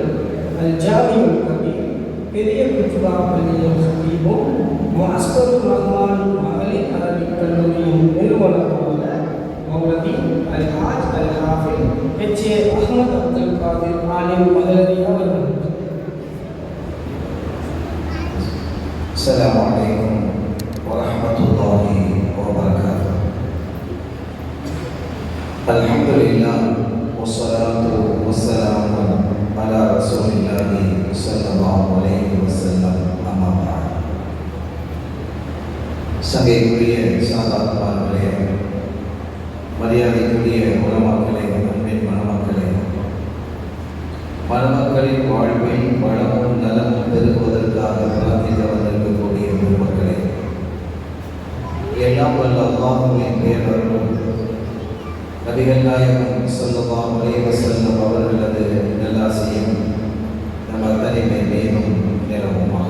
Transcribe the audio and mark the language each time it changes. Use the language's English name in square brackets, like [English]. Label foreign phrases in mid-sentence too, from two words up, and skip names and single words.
[Tamil] அல் ஜாமியுல் கபீர் பெரிய குத்துபா பள்ளியின் ஹபீபும் மாஸ்கருர் ரஹ்மான் மகளிர் அரபிக் கல்லூரியின் நிறுவனரான மௌலவி அல்ஹாஜ் அல் ஹாஃபிஸ் H.A. அஹ்மத் அப்துல் காதிர் ஆலிம் மதரி அவர்கள். [Arabic] السلام عليكم ورحمة الله وبركاته. الحمد لله والصلاة والسلام على رسول الله صلى الله عليه وسلم. أما بعد. [Tamil] சங்கைக்குரிய சாதாரணமானவர்களே, மரியாதைக்குரிய உலமாக்களே, அன்பின் மணமக்களே, மணமக்களின் வாழ்வில் வளமும் நலமும் பெருகுவதற்காக பிரார்த்தித்து வந்திருக்கக்கூடிய பெருமக்களே, எல்லாம் வல்ல அல்லாஹ்வின் பேரருளும் நபிகள் நாயகம் [Arabic] صلى الله عليه وسلم [Tamil] அவர்களது நல்லாசியும் நம்ம அத்தனை மேலும் நிலவுமாக.